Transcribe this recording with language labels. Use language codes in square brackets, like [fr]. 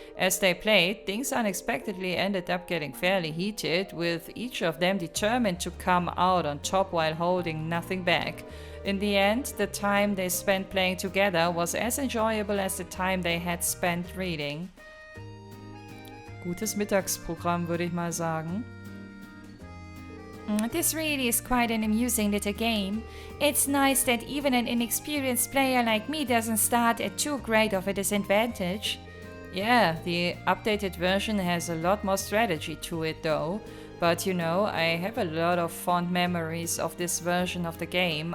[en] As they played, things unexpectedly ended up getting fairly heated, with each of them determined to come out on top while holding nothing back. In the end, the time they spent playing together was as enjoyable as the time they had spent reading. [de] Gutes Mittagsprogramm, würde ich mal sagen. [en] This really is quite an amusing little game. It's nice that even an inexperienced player like me doesn't start at too great of a disadvantage. Yeah, the updated version has a lot more strategy to it though. But you know, I have a lot of fond memories of this version of the game.